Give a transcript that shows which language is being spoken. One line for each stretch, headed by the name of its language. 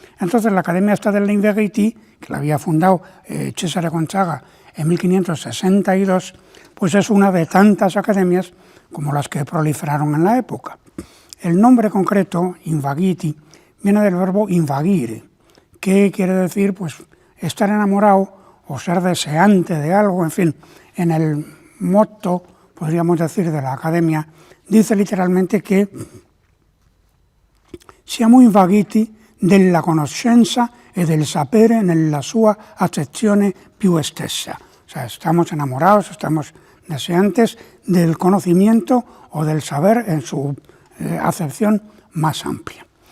Spanish: Entonces la Academia esta del Invegiti, que la había fundado Cesare Gonzaga en 1562, pues es una de tantas academias como las que proliferaron en la época. El nombre concreto, invagiti, viene del verbo invagire, que quiere decir pues estar enamorado o ser deseante de algo, en fin. En el motto, podríamos decir, de la Academia, dice literalmente que
Italian: siamo invaghiti della conoscenza e del sapere nella sua accezione più estesa.
Spanish: O sea, estamos enamorados, estamos deseantes del conocimiento o del saber en su acepción más amplia.